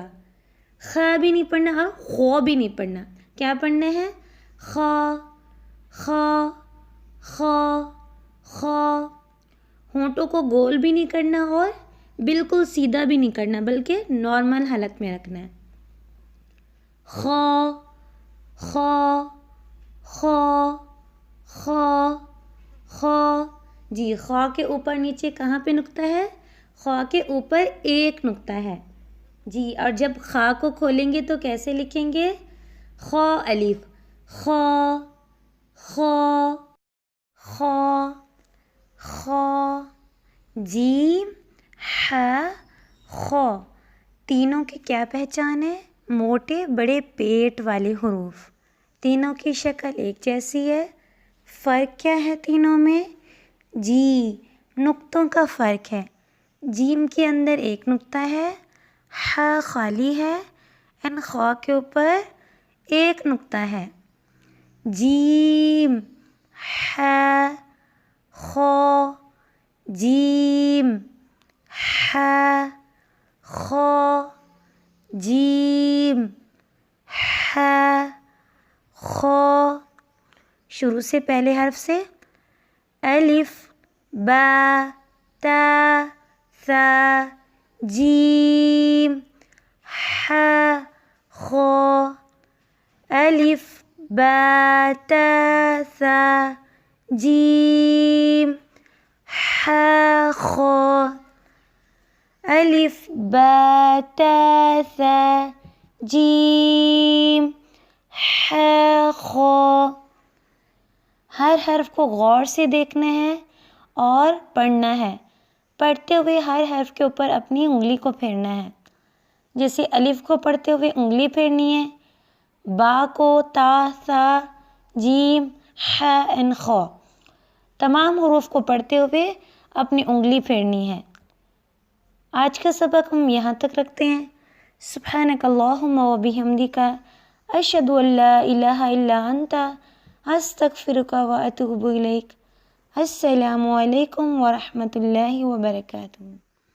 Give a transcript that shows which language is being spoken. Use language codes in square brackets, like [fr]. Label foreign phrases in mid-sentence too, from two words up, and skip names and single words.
[ur] خ بھی نہیں پڑھنا اور خو بھی نہیں پڑھنا. کیا پڑھنا ہے؟ خ خ خ خ. ہونٹوں کو گول بھی نہیں کرنا اور بالکل سیدھا بھی نہیں کرنا بلکہ نارمل حالت میں رکھنا ہے. خ خ خ خ خ. جی خ کے اوپر نیچے کہاں پہ نقطہ ہے؟ خ کے اوپر ایک نقطہ ہے. جی اور جب خ کو کھولیں گے تو کیسے لکھیں گے؟ خ الف. خ خ خ خ. جیم ح خ. تینوں کی کیا پہچان ہے؟ موٹے بڑے پیٹ والے حروف. تینوں کی شکل ایک جیسی ہے. فرق کیا ہے تینوں میں؟ جی نقطوں کا فرق ہے. جیم کے اندر ایک نقطہ ہے، ح خالی ہے، خ کے اوپر ایک نقطہ ہے. جیم ح خ. جیم ح خ. جیم ح خ. شروع سے پہلے حرف سے الف با تا ثا جیم ح خ. الف با تا ثا جیم ح خ. الف با تا ثا جیم ح خ. ہر حرف کو غور سے دیکھنا ہے اور پڑھنا ہے. پڑھتے ہوئے ہر حرف کے اوپر اپنی انگلی کو پھیرنا ہے. جیسے الف کو پڑھتے ہوئے انگلی پھیرنی ہے، با کو تا ثا جیم ح خ. تمام حروف کو پڑھتے ہوئے اپنی انگلی پھیرنی ہے. آج کا سبق ہم یہاں تک رکھتے ہیں. [ar] سبحانک اللہم و بحمدک اشہد ان لا الہ الا انت استغفرک و اتوب الیک. السلام علیکم ورحمۃ اللہ وبرکاتہ.